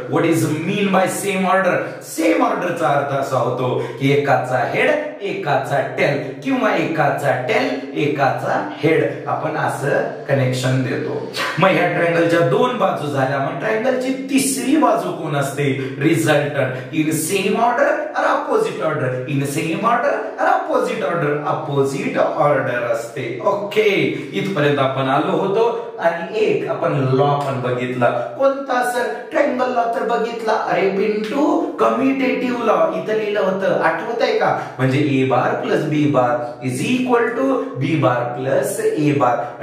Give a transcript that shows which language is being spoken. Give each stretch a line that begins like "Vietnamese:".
English: What is mean by same order?
Marathi: Same ऑर्डरचा अर्थ असा होतो की एकाचा हेड एकाचा टेल किंवा एकाचा टेल एकाचा हेड, आपण असं कनेक्शन देतो. मग ह्या ट्रायंगलच्या दोन बाजू झाल्या, मग ट्रायंगलची तिसरी बाजू कोण असते? रिझल्टंट.
English: in same order or opposite order, in same order or opposite order,
Marathi: अपोजिट ऑर्डर असते. ओके, इथपर्यंत आपण आलो होतो. आणि एक आपण लॉ पण बघितला. कोणता सर? ट्रायंगल लॉ तर बघितला. अरे पिंटू, कम्युटेटिव्ह लॉ इथं लिहिलं होतं, आठवत आहे का?
English: म्हणजे A bar plus B bar is equal to B bar plus A bar.